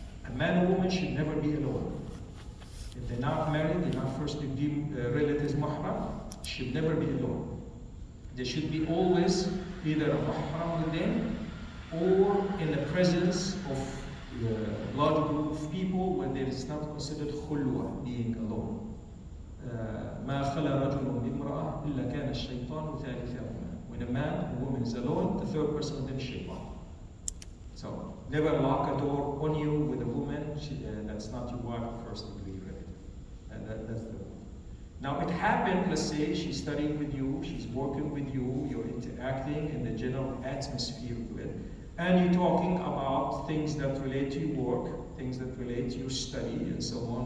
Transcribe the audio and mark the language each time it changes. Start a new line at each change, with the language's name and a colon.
English: A man and woman should never be alone. If they're not married, they're not first deemed relatives mahram, should never be alone. There should be always either a mahram with them or in the presence of a large group of people when there is not considered khulwa, being alone.
Arabic: ما خلا رجل بامرأة إلا كان الشيطان ثالثهما.
English: When a man and woman is alone, the third person is then shaitan. So never lock a door on you with a woman. That's not your wife, first degree relative. That's the rule. Now it happened, let's say she's studying with you, she's working with you, you're interacting in the general atmosphere with, and you're talking about things that relate to your work, things that relate to your study, and so on.